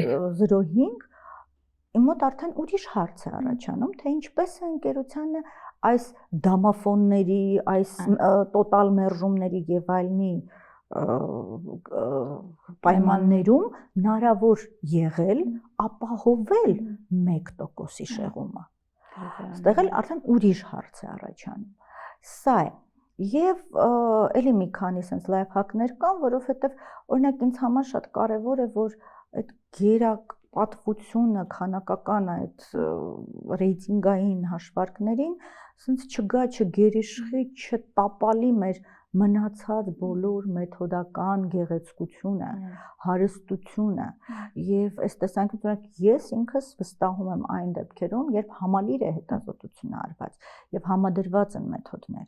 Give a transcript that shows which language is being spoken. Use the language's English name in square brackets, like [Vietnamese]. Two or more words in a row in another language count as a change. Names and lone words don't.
[Armenian] Եթե 0.5, իմ մոտ արդեն ուրիշ հարց է առաջանում, թե ինչպես է ընկերությանը այս դամաֆոնների, այս տոտալ մերժումների եւ այլնի պայմաններում հնարավոր եղել ապահովել 1%-ի շեղումը։ Ստեղ էլ արդեն ուրիշ հարց է առաջանում։ Սա է։ Եվ էլի մի քանի [English] sense life hack- [Armenian] ներ կան, որովհետև օրինակ ինձ համար շատ կարևոր է, որ այդ գերապատվությունը քանակական այդ ռեյտինգային հաշվարկներին sense չգա, չգերիշխի, չտապալի մեր մնացած բոլոր մեթոդական գեղեցկությունը, հարստությունը եւ այս տեսանկյունից ես ինքս վստահում եմ այն դեպքերում, երբ համալիր է հետազոտությունը արված եւ համադրված են մեթոդները։